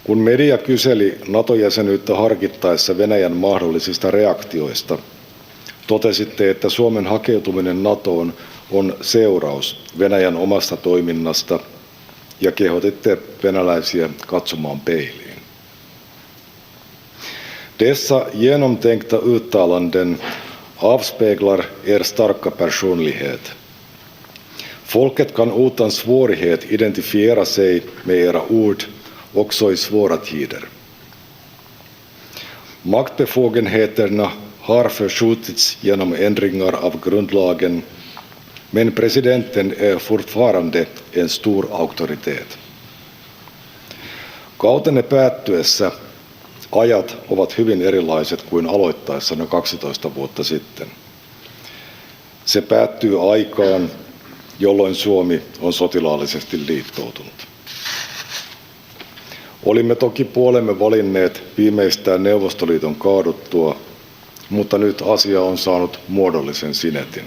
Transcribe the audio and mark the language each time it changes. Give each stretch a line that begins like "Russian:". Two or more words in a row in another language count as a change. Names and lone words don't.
Finnish: Kun media kyseli NATO-jäsenyyttä harkittaessa Venäjän mahdollisista reaktioista, totesitte, että Suomen hakeutuminen NATOon on seuraus Venäjän omasta toiminnasta ja kehotitte venäläisiä katsomaan peiliin.
Swedish: Dessa genomtänkta uttalanden avspeglar er starka personlighet. Folket kan utan svårighet identifiera sig med era ord också i svåra tider. Maktbefogenheterna har förskjutits genom ändringar av grundlagen, men presidenten är fortfarande en stor auktoritet.
Finnish: Kautenne päättyessä ajat ovat hyvin erilaiset kuin aloittaessanne 12 vuotta sitten. Se päättyy aikaan, jolloin Suomi on sotilaallisesti liittoutunut. Olimme toki puolemme valinneet viimeistään Neuvostoliiton kaaduttua, mutta nyt asia on saanut muodollisen sinetin.